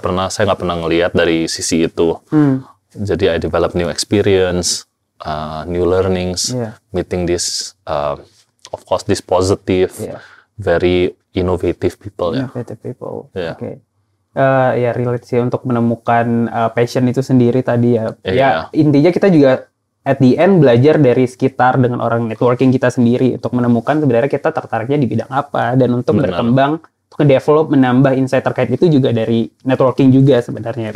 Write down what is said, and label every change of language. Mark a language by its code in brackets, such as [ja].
[id] Saya nggak pernah ngelihat dari sisi itu. Jadi [en] I develop new experience, new learnings, meeting this, of course, this positive, very innovative people. Innovative people. Okay. [id] Ya relate sih untuk menemukan passion itu sendiri tadi ya. Ya intinya kita juga [en] at the end [id] belajar dari sekitar dengan orang networking kita sendiri untuk menemukan sebenarnya kita tertariknya di bidang apa dan untuk berkembang, untuk develop, menambah insight terkait itu juga dari networking juga sebenarnya.